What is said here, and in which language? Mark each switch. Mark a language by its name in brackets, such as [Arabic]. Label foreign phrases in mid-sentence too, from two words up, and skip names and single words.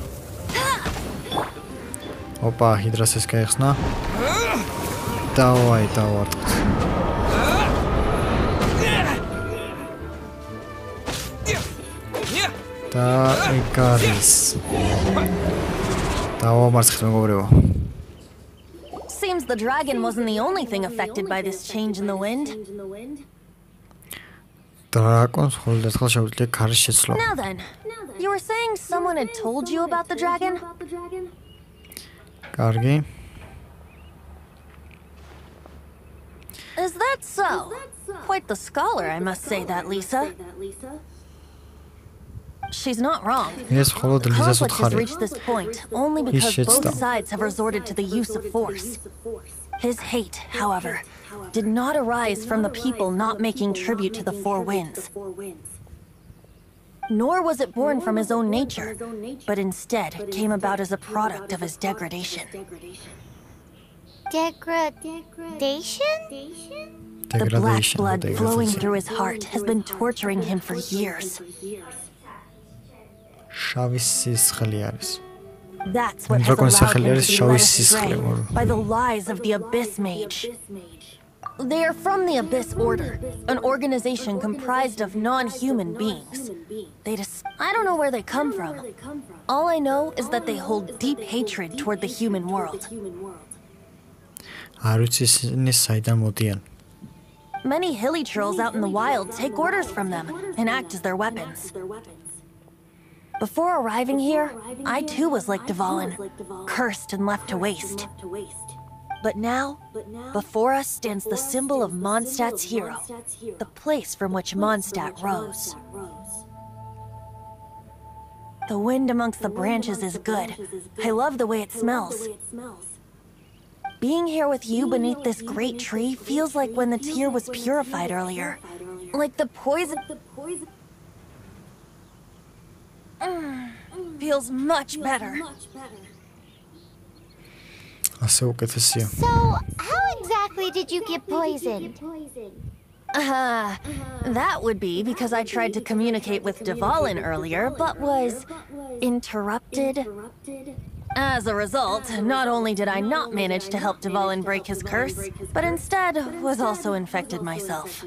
[Georgian] ოპა, ჰიდრას ეს გაიხსნა. დავაი, დავარტყთ. და ეგ არის. დავამარცხეთ მეგობრებო. [English] Seems the dragon wasn't the only thing affected by this change in the wind. [Georgian] დრაკონს ხოლმე ერთხელ შეუძლია ქარის შეცვლა. [English] Now then, you were saying someone had told you about the dragon? [Georgian] კარგი. [English] Is that so? Quite the scholar, I must say that, Lisa. She's not wrong. [Georgian] ეს მხოლოდ ლიზას [English] Conflict has [Georgian] უთხარი. [English] reached this point only because both sides have resorted to the use of force. His hate, however, did not arise from the people not making tribute to the Four Winds. Nor was it born from his own nature, but instead came about as a product of his degradation. Degradation? The black blood flowing through his heart has been torturing him for years. [Georgian] შავი სისხლი არის. [English] That's what has [Georgian] დრაკონის [English] allowed [Georgian] სახელი [English] him [Georgian] არის [English] to be [Georgian] შავი [English] led [Georgian] სისხლი. [English] astray by the lies of the Abyss Mage. They are from the Abyss Order, an organization comprised of non-human beings. I don't know where they come from. All I know is that they hold deep hatred toward the human world. [Georgian] არ ვიცი ისინი საიდან მოდიან. [English] Many hilly trolls out in the wild take orders from them and act as their weapons. Before arriving here, I too was like Dvalin, cursed and left to waste. But now, before us stands the symbol of Mondstadt's hero, the place from which Mondstadt rose. The wind amongst the branches is good. I love the way it smells. Being here with you beneath this great tree feels like when the tear was purified earlier. Like the poison... feels much better. [Georgian] ასე უკეთესია. [English] So, how exactly did you get poisoned? That would be because I tried to communicate with Dvalin earlier, but was interrupted. As a result, not only did I not manage to help Dvalin break his curse, but instead was also infected myself.